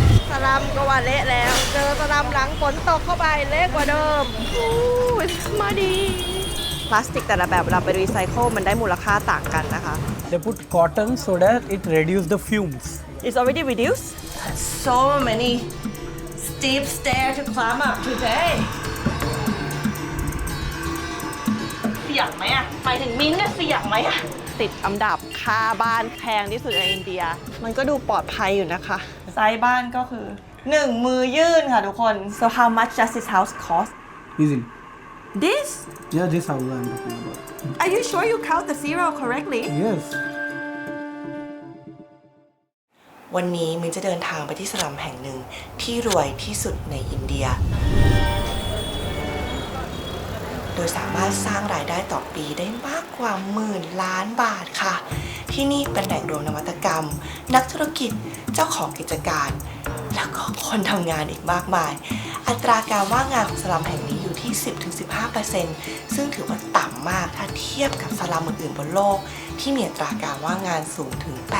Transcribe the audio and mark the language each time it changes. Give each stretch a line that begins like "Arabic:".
Thai: สลัมก็ว่าเละแล้วเจอสลัมหลังฝนตกเข้าไปเละกว่าเดิมมาดีพลาสติกแต่ละแบบเวลาไปรีไซเคิลมันได้มูลค่าต่างกันนะคะ
English: They put cotton so that it reduces the fumes. It's already reduced So many steep stairs to climb up today
Thai: เสี่ยงไหมอะไปถึงมิ้นท์เนี่ยเสี่ยงไหมอะ ติดอันดับค่าบ้านแพงที่สุดในอินเดีย มันก็ดูปลอดภัยอยู่นะคะ ไซส์บ้านก็คือ1 มือยื่นค่ะทุกคน
English: So how much does this house cost? Easily. This? Yeah, this house I'm talking about. Are you sure you count the zero correctly? Yes.
Thai: วันนี้มินจะเดินทางไปที่สลัมแห่งหนึ่งที่รวยที่สุดในอินเดียโดยสามารถสร้างรายได้ต่อปีได้มากกว่า10,000 ล้านบาทค่ะที่นี่เป็นแหล่งรวมนวัตกรรมนักธุรกิจเจ้าของกิจการแล้วก็คนทำงานอีกมากมายอัตราการว่างงานของสลัมแห่งนี้อยู่ที่ 10-15% ซึ่งถือว่าต่ำมากถ้าเทียบกับสลัมอื่นๆบนโลกที่มีอัตราการว่างงานสูงถึง